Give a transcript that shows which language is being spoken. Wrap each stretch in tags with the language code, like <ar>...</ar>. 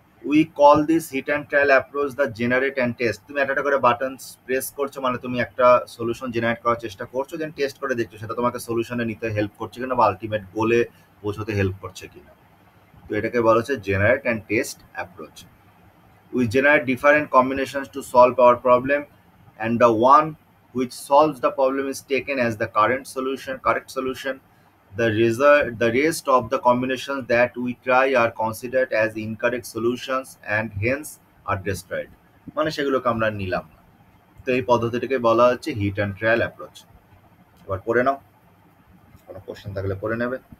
<en>We call this hit and trial approach the generate and test.</en> <bn>তুমি একটা করে button press করছো, মানে তুমি একটা সলিউশন জেনারেট করার চেষ্টা করছো, দেন টেস্ট করে দেখছো সেটা তোমাকে সলিউশনে নিতে হেল্প করছে কিনা বা আলটিমেট গোলে পৌঁছতে হেল্প করছে কিনা। তো এটাকে বলা হচ্ছে generate and test approach.</bn> <en>We generate different combinations to solve our problem, and the one which solves the problem is taken as the correct solution. The rest of the combinations that we try are considered as incorrect solutions and hence are destroyed.</en> <bn>মানে সেগুলোকে আমরা নিলাম না। তো এই পদ্ধতিটাকে বলা হচ্ছে hit and trial approach. এবার পড়ে নাও, কোনো কোশ্চেন থাকলে পড়ে নেবে।</bn>